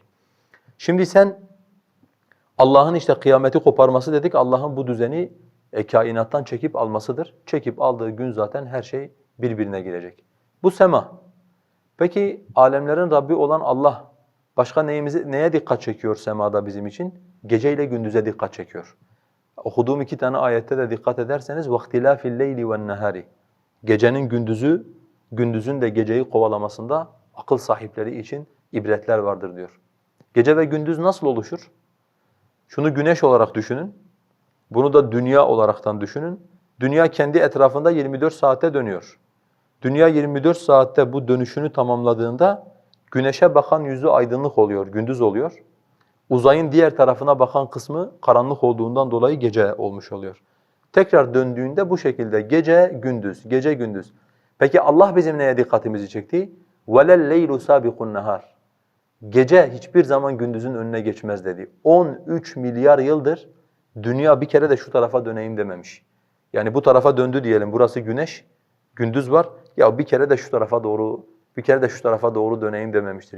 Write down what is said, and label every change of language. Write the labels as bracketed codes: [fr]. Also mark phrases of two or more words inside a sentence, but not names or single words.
[tr] Şimdi sen Allah'ın işte kıyameti koparması dedik, Allah'ın bu düzeni kainattan çekip almasıdır. Çekip aldığı gün zaten her şey birbirine girecek. Bu sema. Peki alemlerin Rabbi olan Allah başka neye dikkat çekiyor semada bizim için? Gece ile gündüze dikkat çekiyor. Okuduğum 2 tane ayette de dikkat ederseniz [ar] وَاخْتِلَافِ اللَّيْلِ وَالنَّهَارِ. [tr] Gecenin gündüzü, gündüzün de geceyi kovalamasında akıl sahipleri için ibretler vardır diyor. Gece ve gündüz nasıl oluşur? Şunu güneş olarak düşünün, bunu da dünya olaraktan düşünün. Dünya kendi etrafında 24 saatte dönüyor. Dünya 24 saatte bu dönüşünü tamamladığında güneşe bakan yüzü aydınlık oluyor, gündüz oluyor. Uzayın diğer tarafına bakan kısmı karanlık olduğundan dolayı gece olmuş oluyor. Tekrar döndüğünde bu şekilde gece gündüz, gece gündüz. Peki Allah bizim neye dikkatimizi çekti? [ar] وَلَلْ لَيْلُ سَابِقُ النَّهَارِ [tr] Gece hiçbir zaman gündüzün önüne geçmez dedi. 13 milyar yıldır dünya bir kere de şu tarafa döneyim dememiş. Yani bu tarafa döndü diyelim, burası güneş, gündüz var. Ya bir kere de şu tarafa doğru, bir kere de şu tarafa doğru döneyim dememiştir.